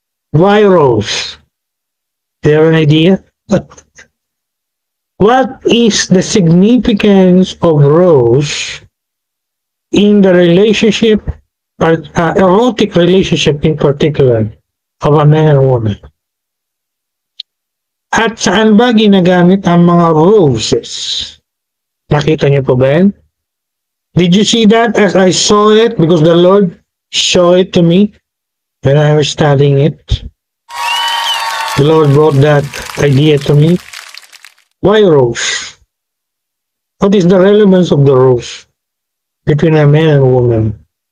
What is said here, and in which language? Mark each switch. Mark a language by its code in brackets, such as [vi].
[en] Why rose? Do you have an idea? What is the significance of rose in the relationship, erotic relationship in particular, of a man and woman? [tl] At saan ba ginagamit ang mga roses? Nakita niyo po ba yan? [en] Did you see that as I saw it? Because the Lord showed it to me when I was studying it. The Lord brought that idea to me. Why rose? What is the relevance of the rose between a man and a woman?